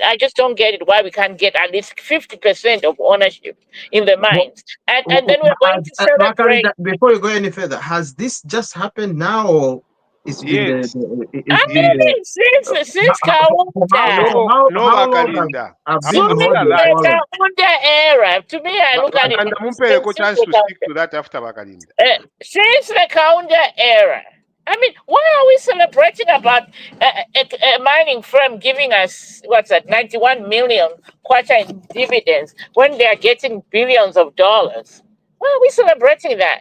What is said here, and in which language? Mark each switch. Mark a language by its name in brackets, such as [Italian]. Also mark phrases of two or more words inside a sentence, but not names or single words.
[English] mean, I just don't get it why we can't get at least 50% of ownership in the mines, and then we're going to celebrate. Bakalinda, before you go any further, has this just happened now, or it's been Yes. I it's been Yes. mean, since Kaunda, No, how long Wakalinda. have to been me, After holding that, the for long? Kaunda era. To me, I look at it [Bemba] Wakalinda mumpele ko [English] since chance the to speak Kaunda. to that after Wakalinda. Since the Kaunda era. I mean, why are we celebrating about a mining firm giving us, 91 million quarter in dividends when they are getting billions of dollars? Why are we celebrating that?